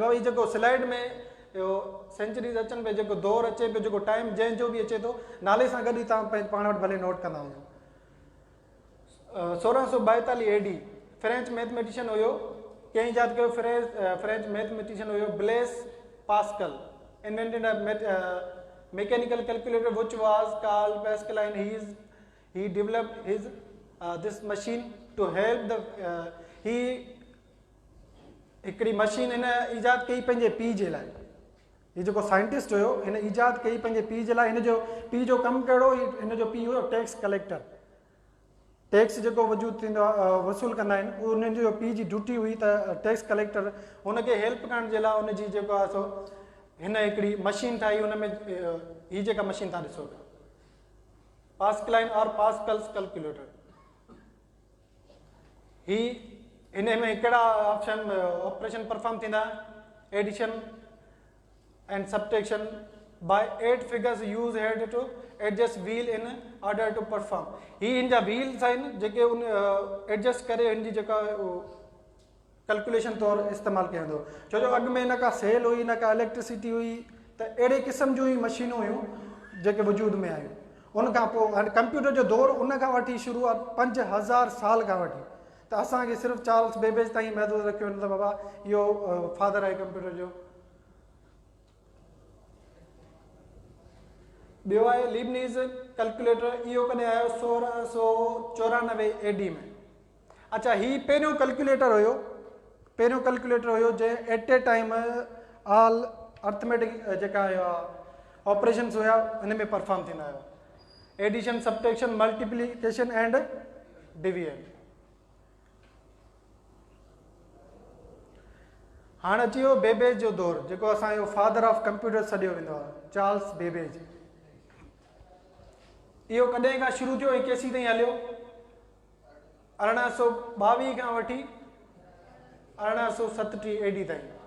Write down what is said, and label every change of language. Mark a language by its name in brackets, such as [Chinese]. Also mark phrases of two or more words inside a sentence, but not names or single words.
[Sindhi] बाबा जेको स्लाइड में इहो सेंचुरीज़ अचनि पियो, जेको दौर अचे पियो, जेको टाइम जंहिंजो बि अचे थो नाले सां गॾु ई तव्हां पाण वटि भले नोट कंदा वञो। 1642 AD [English] French mathematician [Sindhi] हुयो, कंहिं ईजाद कयो? [English] French mathematician [Sindhi] हुयो ब्लेस पास्कल। [English] Invented mechanical calculator which was called Pascaline. he developed his this machine to help the [Sindhi] हिकिड़ी मशीन हिन ईजाद कई पंहिंजे पीउ जे लाइ। हीउ जेको साइंटिस्ट हुयो हिन ईजाद कई पंहिंजे पीउ जे लाइ। हिन जो पीउ जो कमु कहिड़ो? हिन जो पीउ हुयो [English] tax collector. [Sindhi] टैक्स जेको वजूद थींदो आहे वसूल कंदा आहिनि, उहो उन्हनि जो पीउ जी ड्यूटी हुई त [English] tax collector [Sindhi] हुनखे हेल्प करण जे लाइ हुनजी जेको आहे सो हिन हिकिड़ी मशीन ठाही। हुन में हीअ जेका मशीन तव्हां ॾिसो था पास्कलाइन और पास्कल्स कैलकुलेटर। हिन में हिकिड़ा ऑपरेशन परफॉर्म थींदा? [English] Addition and subtraction by 8 figures use had to adjust wheel in order to perform. [Sindhi] ही हिन जा व्हील्स आहिनि जेके उन एडजस्ट करे हिन जी जेका कैलकुलेशन तौरु इस्तेमालु कयो वेंदो। छो जो अॻु में न का सेल हुई न का इलेक्ट्रिसिटी हुई, त अहिड़े क़िस्म जूं ई मशीनूं हुयूं जेके वजूद में आहियूं। उन खां पोइ हाणे कंप्यूटर जो दौरु उन खां वठी शुरूआत 5000 साल खां वठी, त असांखे सिर्फ़ु चार्ल्स बेबेज ताईं महदूद रखियो वेंदो। बाबा इहो फादर आहे कंप्यूटर जो। ॿियो आहे लीबनीज़ कैलकुलेटर। इहो कॾहिं आयो 1694 AD में। अच्छा, ही पहिरियों कैलकुलेटर हुयो जंहिं [English] at a time all arithmetic [Sindhi] जेका ऑपरेशन्स हुया हिन में परफॉर्म थींदा हुया। [English] Addition, subtraction, multiplication and division. [Sindhi] हाणे अची वियो बेबेज जो दौरु, जेको असांजो [English] father of computer [Sindhi] सॾियो वेंदो आहे, चार्ल्स बेबेज। इहो कॾहिं खां शुरू थियो ऐं केसीं ताईं हलियो? 1822 खां वठी 1837 AD ताईं।